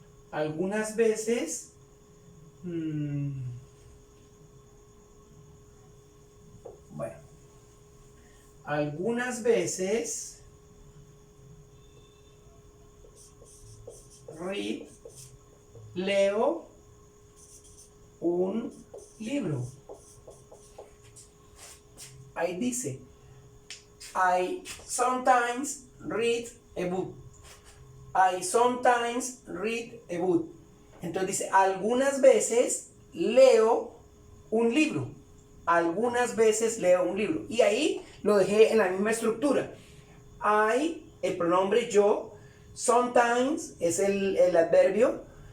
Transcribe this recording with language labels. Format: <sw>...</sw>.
<es>algunas veces bueno, algunas veces leo un libro. Ahí dice</es> <en>I sometimes read a book. I sometimes read a book.</en> <es>Entonces dice, algunas veces leo un libro. Algunas veces leo un libro. Y ahí lo dejé en la misma estructura. I, el pronombre yo. Sometimes es el adverbio.</es>